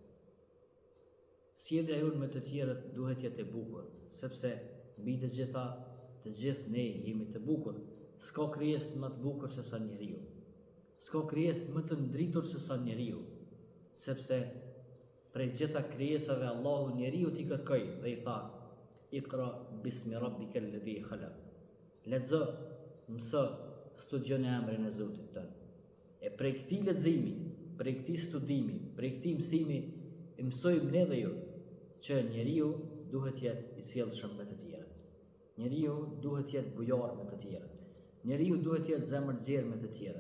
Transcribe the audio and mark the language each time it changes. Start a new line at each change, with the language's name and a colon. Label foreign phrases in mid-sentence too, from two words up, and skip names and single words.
Albanian: Sjellja jonë me të tjerët duhet jetë e bukur, sepse mbi të gjithë ne jemi të bukur. S'ka krijesë më të bukur se sa njeriu. S'ka krijesë më të ndritur se sa njeriu, sepse prej gjitha krijesave Allahu njeriu t'i kërkoi dhe i tha:
Arabic: اقرأ باسم ربك الذي خلق.
Albanian: Lexo, mëso, studio në emrin e Zotit tënd. E prej këtij leximi, prej këtij studimi, prej këtij mësimi, mësojmë ne dhe ju që njeriu duhet jetë i sjellshëm me të tjerët. Njeriu duhet jetë bujar me të tjerët. Njeriu duhet jetë zemërgjer me të tjerët.